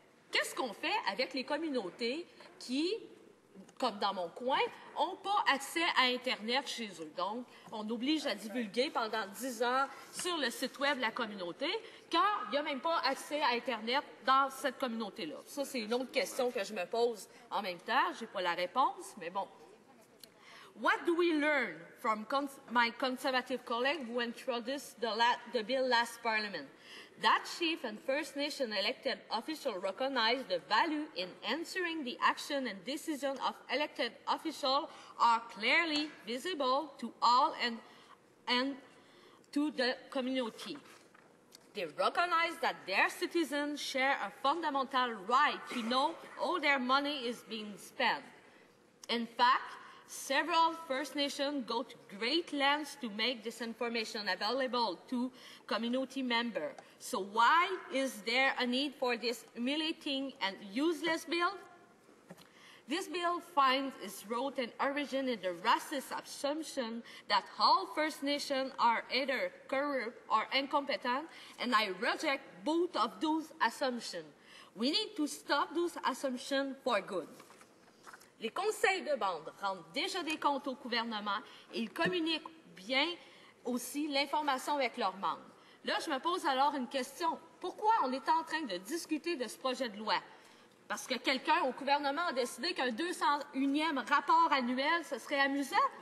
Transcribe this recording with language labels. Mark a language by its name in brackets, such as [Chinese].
[French] Qu'est-ce qu'on fait avec les communautés qui, comme dans mon coin, n'ont pas accès à Internet chez eux? Donc, on oblige à divulguer pendant 10 ans sur le site Web de la communauté quand il n'y a même pas accès à Internet dans cette communauté-là. Ça, c'est une autre question que je me pose en même temps. Je n'ai pas la réponse, mais bon. [English] What do we learn from my conservative colleague who introduced the bill last Parliament? That Chief and First Nation elected official recognize the value in ensuring the action and decision of elected officials are clearly visible to all and to the community. They recognize that their citizens share a fundamental right to know how their money is being spent. In fact, several First Nations go to great lengths to make this information available to community members. So why is there a need for this humiliating and useless bill? This bill finds its root and origin in the racist assumption that all First Nations are either corrupt or incompetent, and I reject both of those assumptions. We need to stop those assumptions for good. [French] Les conseils de bande rendent déjà des comptes au gouvernement et ils communiquent bien aussi l'information avec leurs membres. Là, je me pose alors une question. Pourquoi on est en train de discuter de ce projet de loi? Parce que quelqu'un au gouvernement a décidé qu'un 201e rapport annuel, ce serait amusant?